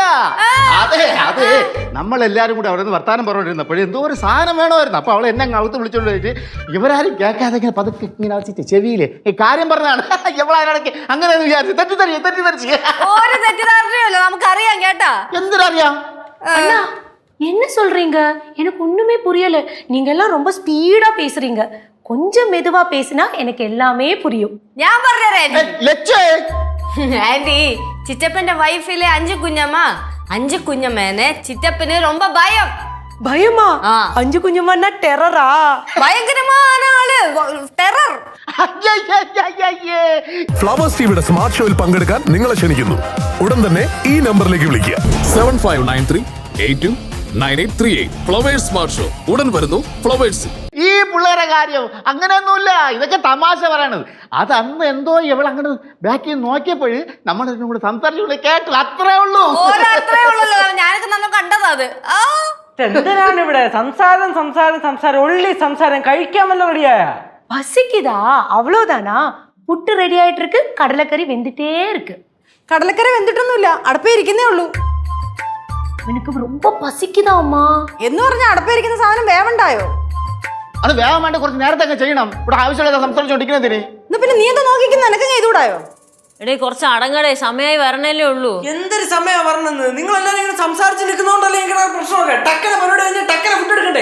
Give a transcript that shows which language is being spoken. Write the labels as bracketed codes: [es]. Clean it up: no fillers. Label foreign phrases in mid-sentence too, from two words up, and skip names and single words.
[ml] അതെ നമ്മളെല്ലാരും കൂടെ അവിടെ നിന്ന് വർത്താനം പറഞ്ഞോണ്ടിരുന്നപ്പോഴേ എന്തോ ഒരു സാധനം വേണമായിരുന്നു. അപ്പൊ അവളെ എന്നെ അകത്ത് വിളിച്ചോണ്ട് പോയിട്ട് ഇവരാരും കേൾക്കാതെ ഇങ്ങനെ പതുക്കെ ഇങ്ങനെ വെച്ചിട്ട് ചെവിയില് കാര്യം പറഞ്ഞതാണ്. എവളാരടക്ക് അങ്ങനെ വിചാരിച്ചു തെറ്റിദ്ധരിച്ച്. ഒരു തെറ്റിദ്ധാരണയല്ല, നമുക്കറിയാം കേട്ടാ. എന്തിനറിയാം? [ta] என்ன சொல்றீங்க? எனக்கு ஒண்ணுமே புரியல. நீங்க எல்லாம் ரொம்ப ஸ்பீடா பேசுறீங்க. கொஞ்சம் மெதுவா பேசினா எனக்கு எல்லாமே புரியும். [ml] ഞാൻ പറഞ്ഞുതരാം ആന്റി. ചിറ്റപ്പന്റെ വൈഫിലെ 5 കുഞ്ഞമ്മ, 5 കുഞ്ഞമ്മേനെ ചിറ്റപ്പന് ரொம்ப ഭയം. [ta] பயமா? 5 குஞ்சம்மான்னா டெரரா? [ml] ഭയങ്കരமான ആള്, ടെറർ. ഫ്ലവേഴ്സ് ടിവിയുടെ സ്മാർട്ട് ഷോയിൽ പങ്കെടുക്കാൻ നിങ്ങളെ ക്ഷണിക്കുന്നു. ഉടൻ തന്നെ ഈ നമ്പറിലേക്ക് വിളിക്കുക. 7593829838. ഫ്ലവേഴ്സ് സ്മാർട്ട് ഷോ ഉടൻ വരുന്നു ഫ്ലവേഴ്സ്. ഈ പിള്ളേരെ കാര്യം അങ്ങനെയൊന്നുമില്ല, ഇതൊക്കെ തമാശ പറയണത്. അത് അന്ന് എന്തോ ഇവൾ അങ്ങനെ ബാക്കിൽ നോക്കിയപ്പോഴ് നമ്മളെ കൂടെ സംസാരിച്ചു കേട്ടു, അത്രേ ഉള്ളൂ. ഞാനൊക്കെ നമ്മൾ കണ്ടതാ അത്. എന്തിനാണ് ഇവിടെ സംസാരം ഉള്ളി സംസാരം? കഴിക്കാമല്ലോ റെഡിയായ? [ta] பசிக்குதா? அவ்வளவுதானா? புட்டு ரெடி ஆயிட்டு இருக்கு, கடலைக்கறி வெந்துட்டே இருக்கு. [ml] കടലക്കറി വെന്തിട്ടൊന്നുമില്ല, അടുപ്പേ ഇരിക്കുന്നേ ഉള്ളൂ. [ta] எனக்கு ரொம்ப பசிக்குதா அம்மா? [ml] എന്ന് പറഞ്ഞ അടുപ്പേ ഇരിക്കുന്ന സാധനം വേവണ്ടായോ? അത് വേഗം വേണ്ട, കുറച്ച് നേരത്തെ ഒക്കെ ചെയ്യണം. ഇവിടെ ആവശ്യമുള്ള സംസാരിച്ചോണ്ടിരിക്കുന്നതിന് പിന്നെ നീ എന്താ നോക്കിക്കുന്ന? എനക്ക് ചെയ്തുകൂടായോ? എടേ കുറച്ച് അടങ്ങടേ, സമയമായി വരണല്ലേ ഉള്ളൂ. എന്തൊരു സമയം പറഞ്ഞത്? നിങ്ങൾ എല്ലാവരും ഇങ്ങനെ സംസാരിച്ച് നിൽക്കുന്നോണ്ടല്ലേ ഇങ്ങനെ പ്രശ്നമൊക്കെ. ടക്കനെ പരിപാടി കഴിഞ്ഞാൽ ടക്കനെ ഫുഡ് എടുക്കണ്ടേ?